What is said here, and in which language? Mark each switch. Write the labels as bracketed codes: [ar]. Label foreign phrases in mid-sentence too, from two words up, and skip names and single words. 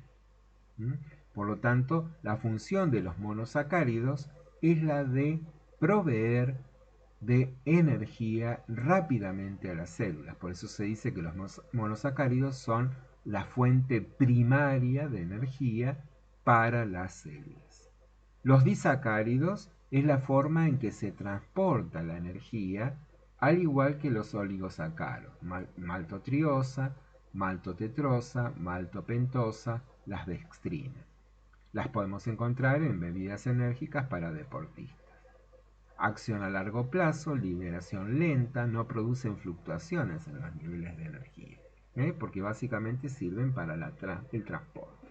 [es] Por lo tanto, la función de los monosacáridos es la de proveer de energía rápidamente a las células. Por eso se dice que los monosacáridos son la fuente primaria de energía para las células. Los disacáridos es la forma en que se transporta la energía, al igual que los oligosacáridos, maltotriosa, maltotetrosa, maltopentosa, las dextrinas. Las podemos encontrar en bebidas enérgicas para deportistas. Acción a largo plazo, liberación lenta, no producen fluctuaciones en los niveles de energía, porque básicamente sirven para el transporte.